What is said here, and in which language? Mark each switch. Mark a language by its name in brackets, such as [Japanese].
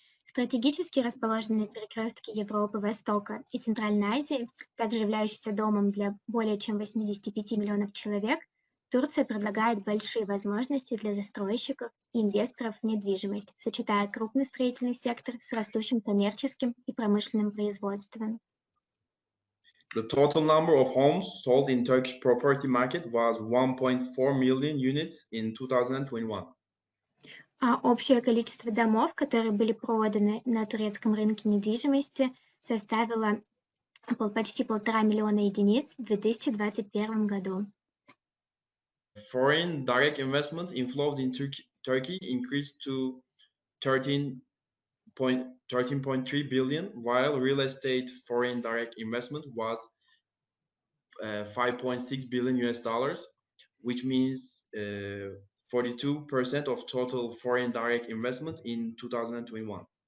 [Russian] Стратегически расположенные перекрестки Европы, Востока и Центральной Азии, также являющиеся домом для более чем 85 миллионов человек, Турция предлагает большие возможности для застройщиков и инвесторов в недвижимость, сочетая крупный строительный сектор с растущим коммерческим и промышленным производством. [English] The total number of homes sold in Turkish property market was 1.4 million units in 2021. [Russian] Общее количество домов, которые были проданы на турецком рынке недвижимости, составило почти 1,5 миллиона единиц в 2021 году. [English] Foreign direct investment inflows in Turkey increased to 13.3 billion, while real estate foreign direct investment was 5.6 billion US dollars, which means 42% of total foreign direct investment in 2021.